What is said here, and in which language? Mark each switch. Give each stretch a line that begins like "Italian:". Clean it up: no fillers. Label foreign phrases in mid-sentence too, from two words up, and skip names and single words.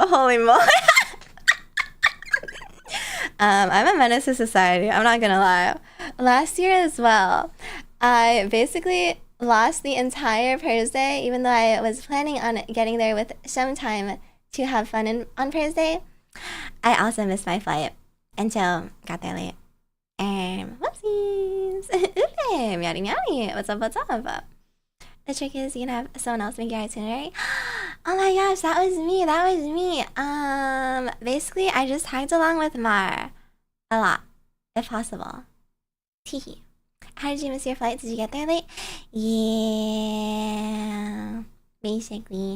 English: Holy moly. I'm a menace to society. I'm not gonna lie. Last year as well, I basically lost the entire Pers Day, even though I was planning on getting there with some time to have fun on Pers Day. I also missed my flight until got there late. Whoopsies. Ooh, meowdy meowdy. What's up, what's up? The trick is you can have someone else make your itinerary. Oh my gosh, that was me, that was me. Basically, I just tagged along with Mar a lot, if possible. Teehee. How did you miss your flight? Did you get there late? Yeah, basically.